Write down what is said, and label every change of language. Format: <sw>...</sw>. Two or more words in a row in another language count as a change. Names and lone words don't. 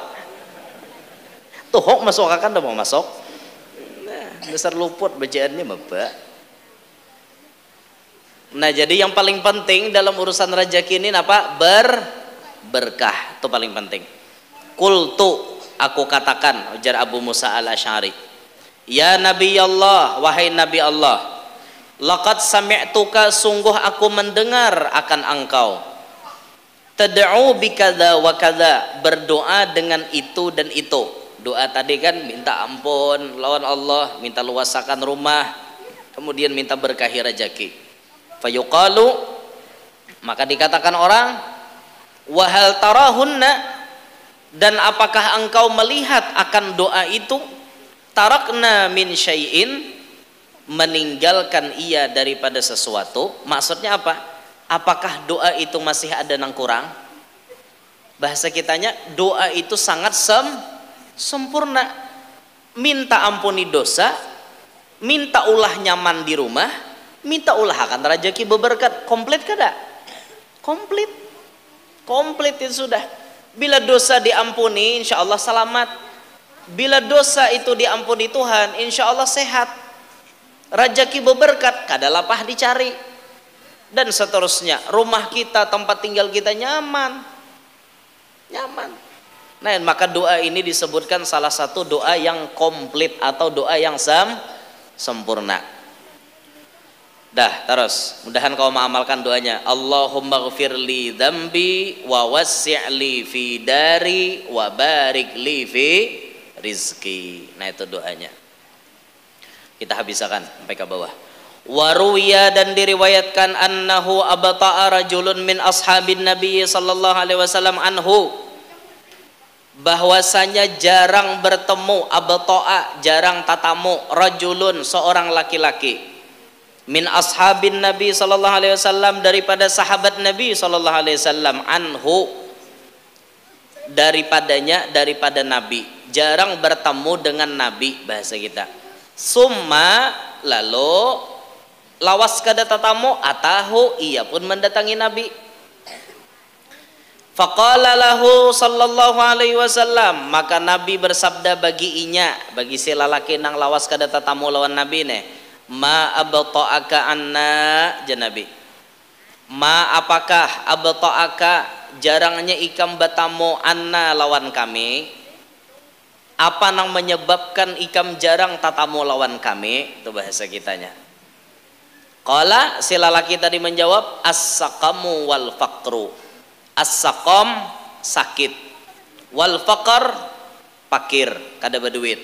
<id>Tuh masuk akal dah mau masuk. Dasar luput bacaannya Bapak. Nah jadi yang paling penting dalam urusan rezeki ini apa? Berkah itu paling penting. Qultu aku katakan ujar Abu Musa al-Asy'ari,</id> <ar>يا نبي الله,</ar> <id>wahai Nabi Allah,</id> <ar>لقد سمعتك,</ar> <id>sungguh aku mendengar akan engkau,</id> <ar>تدعو بكذا وكذا,</ar> <id>berdoa dengan itu dan itu.</id> <bjn>Doa tadi kan minta ampun lawan Allah, minta luasakan rumah, kemudian minta berkahi rezeki.</bjn> <id>Fayuqalu, maka dikatakan orang,</id> <ar>وهل تراهن,</ar> <id>dan apakah engkau melihat akan doa itu?</id> <ar>تركن من شيء,</ar> <id>meninggalkan ia daripada sesuatu.</id> <bjn>Maksudnya apa? Apakah doa itu masih ada nang kurang?</bjn> <id>Bahasa kitanya, doa itu sangat sempurna.</id> <bjn>Minta ampuni dosa, minta ulah nyaman di rumah, minta ulah akan rezeki berberkat. Komplit kada? Komplit itu sudah.</bjn> <id>Bila dosa diampuni,</id> <ar>إن شاء الله</ar> <id>selamat. Bila dosa itu diampuni Tuhan,</id> <ar>إن شاء الله</ar> <id>sehat.</id> <bjn>Rezeki berberkat, kada lapah dicari.</bjn> <id>Dan seterusnya, rumah kita, tempat tinggal kita nyaman. Nah, maka doa ini disebutkan salah satu doa yang komplit atau doa yang sempurna. Dah, terus mudahan kau mengamalkan doanya.</id> <ar>اللهم اغفر لي ذنبي ووسع لي في داري وبارك لي في رزقي.</ar> <id>Nah, itu doanya. Kita habiskan sampai ke bawah.</id> <ar>وروي,</ar> <id>dan diriwayatkan</id> <ar>أنه أبطأ رجل من أصحاب النبي صلى الله عليه وسلم عنه,</ar> <bjn>bahwasanya jarang bertemu, abta'a jarang tatamu, rajulun seorang laki-laki,</bjn> <ar>من أصحاب النبي صلى الله عليه وسلم</ar> <id>daripada sahabat nabi</id> <ar>صلى الله عليه وسلم,</ar> <id>anhu daripadanya, daripada nabi, jarang bertemu dengan nabi bahasa kita.</id> <bjn>Summa, lalu lawas kada tatamu, atahu, ia pun mendatangi nabi.</bjn> <ar>فقال له صلى الله عليه وسلم,</ar> <bjn>maka nabi bersabda bagi inya, bagi si lalaki nang lawas kada tatamu lawan nabi ne,</bjn> <ar>ما أبطأك عنا,</ar> <bjn>janabi, ma apakah, abta'aka jarangnya ikam batamu, anna lawan kami, apa nang menyebabkan ikam jarang tatamu lawan kami, itu bahasa kitanya. Qala, si lalaki tadi menjawab,</bjn> <ar>السقم والفقر,</ar> <bjn>as-saqam sakit,</bjn> <ar>والفقر</ar> <bjn>pakir, kada berduit.</bjn>